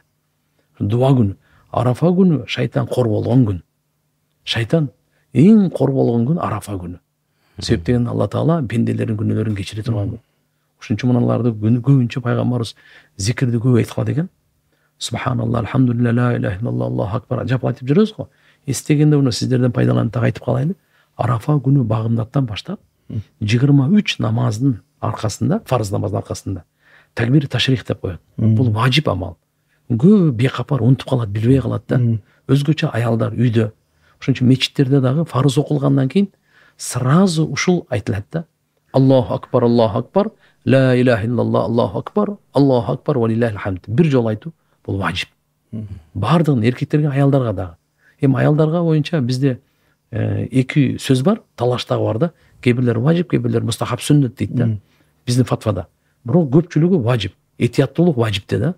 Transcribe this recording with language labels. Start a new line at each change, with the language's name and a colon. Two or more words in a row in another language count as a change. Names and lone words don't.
Kyrgyz: Дуа күнү. Арафа күнү шайтан кор болгон күн. Шайтан эң кор болгон күн Арафа күнү. Себептен Алла Таала пенделердин күнөөлөрүн кечире турган күн. Ошон үчүн мыналарды көбүнчө пайгамбарыбыз зикирди көп айткан экен.
Arabic: سبحان الله، الحمد لله, لا إله إلا الله، الله أكبر
Kyrgyz: жап айтып жүрөбүз го. Эстегенде муну сиздерден пайдаланып так айтып калайлы. Арафа күнү багымдаттан баштап 23 намаздын аркасында, фарз намаздын аркасында такбир ташрих деп коет. Бул важип амал. Көп бейкапар унутуп калат, билбей калат да. Өзгөчө аялдар үйдө. Ошон үчүн мечиттерде дагы фарз окулгандан кийин сразу ушул айтылат да.
Arabic: الله أكبر، لا إله إلا الله، الله أكبر، ولله الحمد.
Kyrgyz: Бир жолу айтуу бул важип. Бардыгын эркектерге, аялдарга дагы. Эми аялдарга боюнча бизде эки сөз бар, талаштагы бар да. Кээ-бирлер важип, кээ-бирлер мустахаб сүннөт дейт да. Биздин фатвада. Бирок көпчүлүгү важип, этияттуулук важипте да.